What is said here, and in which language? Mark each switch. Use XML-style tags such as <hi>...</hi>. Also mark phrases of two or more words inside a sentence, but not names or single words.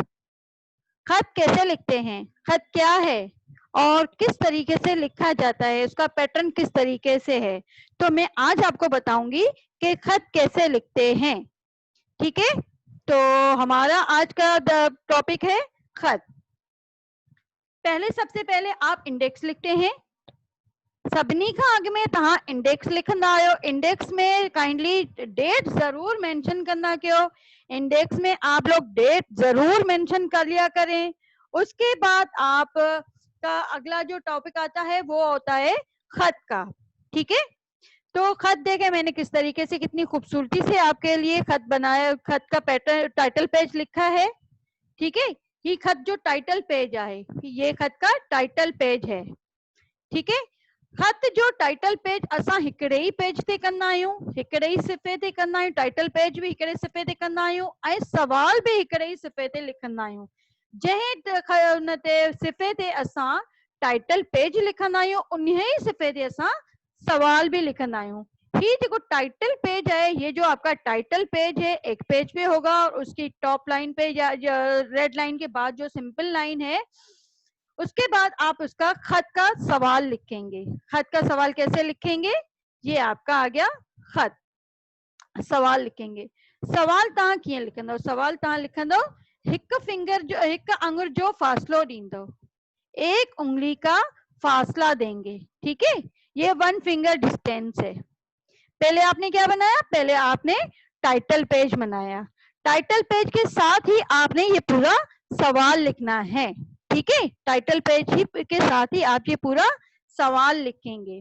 <ur>خط کیسے لکھتے ہیں، خط کیا ہے اور کس طریقے سے لکھا جاتا ہے، اس کا پیٹرن کس طریقے سے ہے، تو میں آج آپ کو بتاؤں گی کہ خط کیسے لکھتے ہیں. ٹھیک ہے، تو ہمارا آج کا ٹاپک ہے خط. پہلے سب سے پہلے آپ انڈیکس لکھتے ہیں.</ur> <sd>सभिनी का आगे में तहां इंडेक्स लिखंदा आयो।</sd> <ur>انڈیکس میں</ur> <en>kindly date</en> <ur>ضرور مینشن کرنا کیوں. انڈیکس میں آپ لوگ ڈیٹ ضرور مینشن کر لیا کریں. اس کے بعد آپ کا اگلا جو ٹاپک آتا ہے وہ ہوتا ہے خط کا. ٹھیک ہے، تو خط دیکھے میں نے کس طریقے سے، کتنی خوبصورتی سے آپ کے لیے خط بنایا، خط کا</ur> <en>pattern title page</en> <ur>لکھا ہے. ٹھیک ہے، یہ خط جو</ur> <en>title page</en> <ur>ہے، یہ خط کا</ur> <en>title page</en> <ur>है।</ur> <sd>ठीक है, खत जो</sd> <en>title page</en> <sd>असां हिकिड़े ही पेज ते कंदा आहियूं, हिकिड़े ही सिफ़े ते कंदा आहियूं।</sd> <en>title page</en> <sd>भी हिकिड़े सिफ़े ते कंदा आहियूं ऐं सवाल भी हिकिड़े ही सिफ़े ते लिखंदा आहियूं। जंहिं उन ते सिफ़े ते असां</sd> <en>title page</en> <sd>लिखंदा आहियूं, उन ही सिफ़े ते असां सवाल भी लिखंदा आहियूं।</sd> <ur>یہ جو</ur> <en>title page</en> <ur>ہے، یہ جو آپ کا</ur> <en>title page</en> <ur>ہے، ایک پیج پہ ہوگا اور اس کی</ur> <en>top line</en> <ur>پہ یا</ur> <en>red line</en> <ur>کے بعد جو</ur> <en>simple line</en> <ur>ہے، اس کے بعد آپ اس کا خط کا سوال لکھیں گے. خط کا سوال کیسے لکھیں گے، یہ آپ کا آ گیا خط. سوال لکھیں گے.</ur> <sd>सवाल तव्हां कीअं लिखंदव? सवाल तव्हां लिखंदव हिकु फिंगर जो, हिकु आंगुर जो फासलो ॾींदव,</sd> <ur>ایک انگلی کا فاصلہ دیں گے. ٹھیک ہے، یہ 1</ur> <en>finger distance</en> <ur>है। پہلے آپ نے کیا بنایا? پہلے آپ نے</ur> <en>title page</en> <ur>बनाया।</ur> <en>title page</en> <ur>کے ساتھ ہی آپ نے یہ پورا سوال لکھنا ہے. ٹھیک ہے,</ur> <en>title page</en> <ur>ہی کے ساتھ ہی آپ یہ پورا سوال لکھیں گے.</ur>